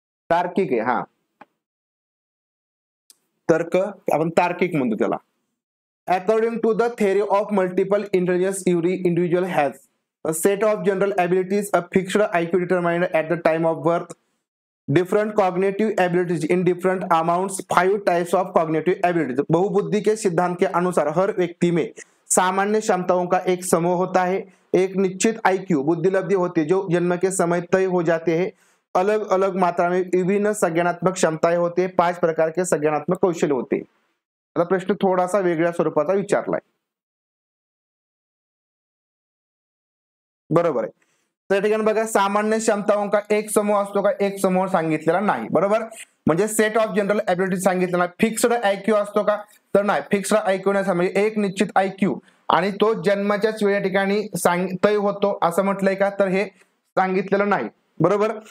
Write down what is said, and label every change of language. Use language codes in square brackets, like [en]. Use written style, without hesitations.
[mr] तार्किक आहे, हा तर्क आपण तार्किक म्हणतो त्याला. [en] According to the theory of multiple intelligence every individual has a set of general abilities, a fixed IQ determined at the time of birth, different cognitive abilities in different amounts, 5 types of cognitive abilities। [hi] बहुबुद्धि के सिद्धांत के अनुसार हर व्यक्ति में सामान्य क्षमताओं का एक समूह होता है, एक निश्चित आईक्यू बुद्धिलब्धि होती है जो जन्म के समय तय हो जाते हैं, अलग अलग मात्रा में विभिन्न संज्ञानात्मक क्षमताएं होती है, 5 प्रकार के संज्ञानात्मक कौशल्य होते हैं। [mr] आता प्रश्न थोडासा वेगळ्या स्वरूपाचा विचारलाय, बरोबर आहे। तर ठिकाणी बघा [hi] सामान्य क्षमताओं का एक समूह [mr] असतो का, एक समूह सांगितलेला नाही, बरोबर। म्हणजे [en] set of general ability [mr] सांगितलेला, फिक्स्ड आयक्यू असतो का, तर नाही, फिक्स्ड आयक्यू नाही, म्हणजे एक निश्चित आयक्यू आणि तो जन्माच्याच वेळी ठिकाणी तय होतो असं म्हटलंय का, तर हे सांगितलेलं नाही, बरोबर।